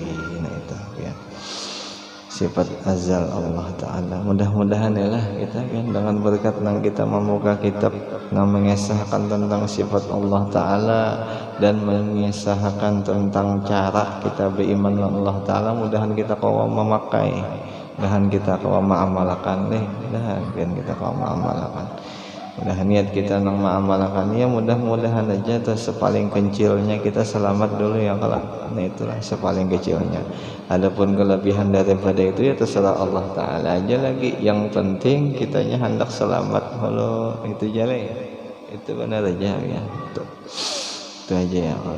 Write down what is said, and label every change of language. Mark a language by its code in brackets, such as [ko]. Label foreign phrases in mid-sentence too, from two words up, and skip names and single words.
[bjn] Nah itu ya, sifat azal Allah Ta'ala. Mudah-mudahan ya lah kita kan dengan berkat yang kita membuka kitab yang mengisahkan tentang sifat Allah Ta'ala dan mengisahkan tentang cara kita beriman dengan Allah Ta'ala, mudahan kita kawa memakai, mudahan kita kawa mengamalkan mudahan kita kawa mengamalkan. Mudah niat kita nang mengamalkan ya, mudah-mudahan aja tuh sepaling kecilnya kita selamat dulu ya kalau. Nah itulah sepaling kecilnya. Adapun kelebihan daripada itu ya terserah Allah Ta'ala aja lagi. Yang penting kitanya hendak selamat. Kalau itu jalan itu benar aja ya. Itu aja ya kalau.